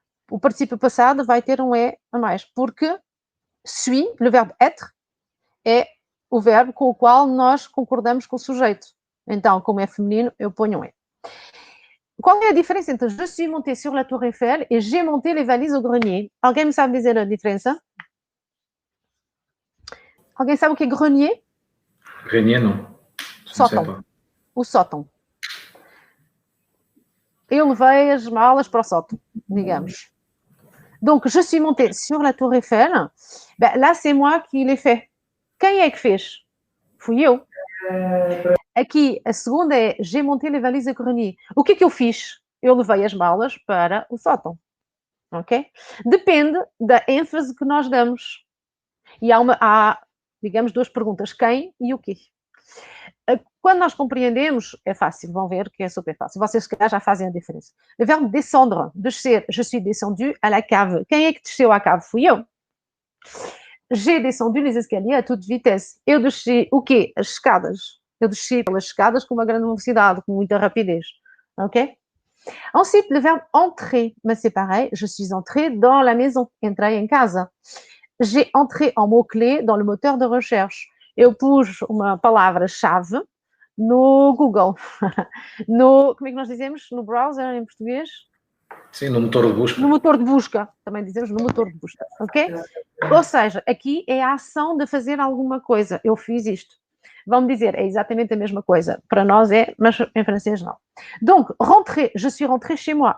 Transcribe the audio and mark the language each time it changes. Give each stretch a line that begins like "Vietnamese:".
Portuguese: O particípio passado vai ter um E a mais, porque suis, le verbe être, é o verbo com o qual nós concordamos com o sujeito. Então, como é feminino, eu ponho um E. Qual é a diferença entre
French: je suis montée sur la Tour Eiffel et j'ai monté les valises au grenier?
Portuguese: Alguém me sabe dizer a diferença? Alguém sabe o que é grenier? Grenier, não. Sótão. O sótão. Eu levei as malas para o sótão, digamos.
French: Donc, je suis montée sur la Tour Eiffel. Ben, là, c'est moi qui l'ai fait.
Portuguese: Quem é que fez? Fui eu. Aqui, a segunda é
French: j'ai monté les valises au grenier.
Portuguese: O que é que eu fiz? Eu levei as malas para o sótão. Ok? Depende da ênfase que nós damos. E há, digamos, duas perguntas. Quem e o quê? Quando nós compreendemos, é fácil, vão ver que é super fácil. Vocês, se calhar, já fazem a diferença. O verbo descendre, descer.
French: Je suis descendu à la cave.
Portuguese: Quem é que desceu à cave? Fui eu.
French: J'ai descendu les escaliers à toute vitesse.
Portuguese: Eu desci o quê? As escadas. Eu desci pelas escadas com uma grande velocidade, com muita rapidez.
French: Ok? Ensuite, le verbe entrer. Mais c'est pareil. Je suis entrée dans la maison.
Portuguese: Entrei em casa.
French: J'ai entré en mot-clé dans le moteur de recherche.
Portuguese: Eu pus uma palavra-chave no Google. Como é que nós dizemos? No browser, em português? Sim, no motor de busca. No motor de busca. Também dizemos no motor de busca, ok? Ou seja, aqui é a ação de fazer alguma coisa. Eu fiz isto. Vão me dizer, é exatamente a mesma coisa. Para nós é, mas em francês não.
French: Donc, rentrer, je suis rentrée chez moi.